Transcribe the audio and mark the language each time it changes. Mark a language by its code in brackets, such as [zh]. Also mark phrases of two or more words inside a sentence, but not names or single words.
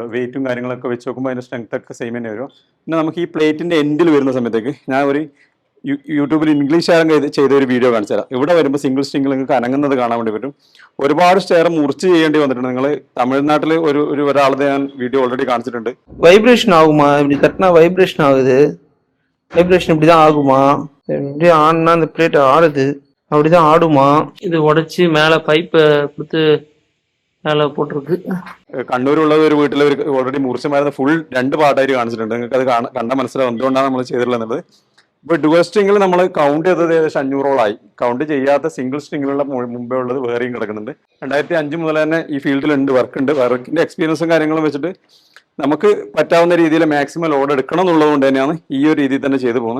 [ml] വെയിറ്റും കാര്യങ്ങളൊക്കെ വെച്ച് നോക്കുമ്പോൾ അതിൻ്റെ സ്ട്രെങ്ത് ഒക്കെ സെയിം തന്നെ വരും. പിന്നെ നമുക്ക് ഈ പ്ലേറ്റിൻ്റെ എൻഡിൽ വരുന്ന സമയത്തേക്ക് ഞാൻ ഒരു യൂട്യൂബിൽ ഇംഗ്ലീഷുകാരൻ ചെയ്ത ഒരു വീഡിയോ കാണിച്ചു തരാം. ഇവിടെ വരുമ്പോൾ സിംഗിൾ സ്ട്രിംഗിൽ നിങ്ങൾക്ക് അനങ്ങുന്നത് കാണാൻ വേണ്ടി പറ്റും. ഒരുപാട് സ്റ്റെയർ മുറിച്ച് ചെയ്യേണ്ടി വന്നിട്ടുണ്ട്. നിങ്ങൾ തമിഴ്നാട്ടിൽ ഒരാളത് ഞാൻ വീഡിയോ ഓൾറെഡി കാണിച്ചിട്ടുണ്ട്. [ta] வைப்ரேஷன் ஆகுமா? இப்படி தட்டினா வைப்ரேஷன் ஆகுது. வைப்ரேஷன் இப்படிதான் ஆகுமா? இப்படி ஆடுனா இந்த பிளேட் ஆடுது, அப்படிதான் ஆடுமா? இது உடைச்சு மேல பைப்பை கொடுத்து மேல போட்டிருக்கு. [ml] കണ്ണൂരുള്ള ഒരു വീട്ടിൽ ഓൾറെഡി മുറിച്ചുമായിരുന്ന ഫുൾ 2 പാർട്ടായിട്ട് കാണിച്ചിട്ടുണ്ട്. നിങ്ങൾക്ക് അത് കണ്ടാൽ മനസ്സിലാവും എന്തുകൊണ്ടാണ് നമ്മൾ ചെയ്തിട്ടുള്ളത്. ഇപ്പൊ ഡുവൽ സ്ട്രിങ്ങിൽ നമ്മൾ കൗണ്ട് ചെയ്തത് ഏകദേശം 500ഓളായി. കൗണ്ട് ചെയ്യാത്ത സിംഗിൾ സ്ട്രിങ്ങിലുള്ള മുമ്പേ ഉള്ളത് വേറെയും കിടക്കുന്നുണ്ട്. 2005 മുതൽ തന്നെ ഈ ഫീൽഡിലുണ്ട്, വർക്കിന്റെ എക്സ്പീരിയൻസും കാര്യങ്ങളും വെച്ചിട്ട് നമുക്ക് പറ്റാവുന്ന രീതിയിൽ മാക്സിമം ലോഡ് എടുക്കണം എന്നുള്ളത് കൊണ്ട് തന്നെയാണ് ഈ ഒരു രീതിയിൽ തന്നെ ചെയ്തു പോകുന്നത്.